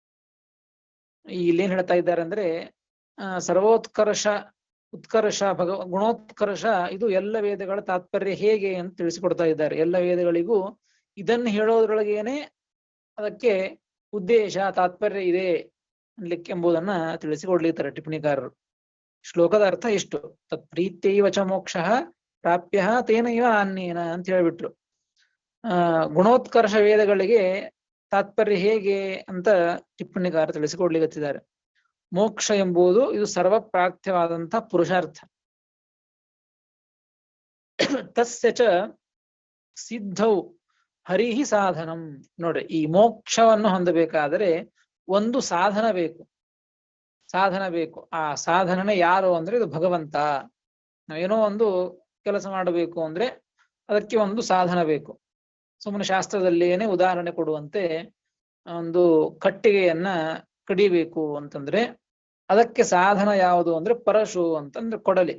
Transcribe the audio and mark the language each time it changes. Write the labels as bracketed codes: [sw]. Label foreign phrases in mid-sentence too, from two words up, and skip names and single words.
[kn] ಇಲ್ಲೇನ್ ಹೇಳ್ತಾ ಇದ್ದಾರೆ ಅಂದ್ರೆ ಸರ್ವೋತ್ಕರ್ಷ, ಉತ್ಕರ್ಷ, ಗುಣೋತ್ಕರ್ಷ, ಇದು ಎಲ್ಲ ವೇದಗಳ ತಾತ್ಪರ್ಯ ಹೇಗೆ ಅಂತ ತಿಳಿಸಿಕೊಡ್ತಾ ಇದ್ದಾರೆ. ಎಲ್ಲ ವೇದಗಳಿಗೂ ಇದನ್ನು ಹೇಳೋದ್ರೊಳಗೇನೆ ಅದಕ್ಕೆ ಉದ್ದೇಶ, ತಾತ್ಪರ್ಯ ಇದೆ ಅನ್ಲಿಕ್ಕೆ ಎಂಬುದನ್ನ ತಿಳಿಸಿಕೊಡ್ಲಿದ್ದಾರೆ ಟಿಪ್ಪಣಿಕಾರರು. ಶ್ಲೋಕದ ಅರ್ಥ ಇಷ್ಟು: [sa] ತತ್ಪ್ರೀತ್ಯೈವ ಚ ಮೋಕ್ಷ ಪ್ರಾಪ್ಯ ತೇನೈವ ಅನ್ಯೇನ [kn] ಅಂತ ಹೇಳ್ಬಿಟ್ರು. ಗುಣೋತ್ಕರ್ಷ ವೇದಗಳಿಗೆ ತಾತ್ಪರ್ಯ ಹೇಗೆ ಅಂತ ಟಿಪ್ಪಣಿಕಾರ ತಿಳಿಸಿಕೊಡ್ಲಿಕ್ಕತ್ತಿದ್ದಾರೆ. ಮೋಕ್ಷ ಎಂಬುದು ಇದು ಸರ್ವಪ್ರಾರ್ಥ್ಯವಾದಂತಹ ಪುರುಷಾರ್ಥ. [sa] ತಸ್ಯ ಚ ಸಿದ್ಧೌ ಹರಿಹಿ ಸಾಧನಂ. [kn] ನೋಡ್ರಿ, ಈ ಮೋಕ್ಷವನ್ನು ಹೊಂದಬೇಕಾದರೆ ಒಂದು ಸಾಧನ ಬೇಕು, ಸಾಧನ ಬೇಕು. ಆ ಸಾಧನನೇ ಯಾರು ಅಂದ್ರೆ ಇದು ಭಗವಂತ. ನಾವೇನೋ ಒಂದು ಕೆಲಸ ಮಾಡಬೇಕು ಅಂದ್ರೆ ಅದಕ್ಕೆ ಒಂದು ಸಾಧನ ಬೇಕು. ಸುಮ್ಮನೆ ಶಾಸ್ತ್ರದಲ್ಲೇನೆ ಉದಾಹರಣೆ ಕೊಡುವಂತೆ ಒಂದು ಕಟ್ಟಿಗೆಯನ್ನ ಕಡಿಬೇಕು ಅಂತಂದ್ರೆ ಅದಕ್ಕೆ ಸಾಧನ ಯಾವುದು ಅಂದ್ರೆ ಪರಶು ಅಂತಂದ್ರೆ ಕೊಡಲಿ.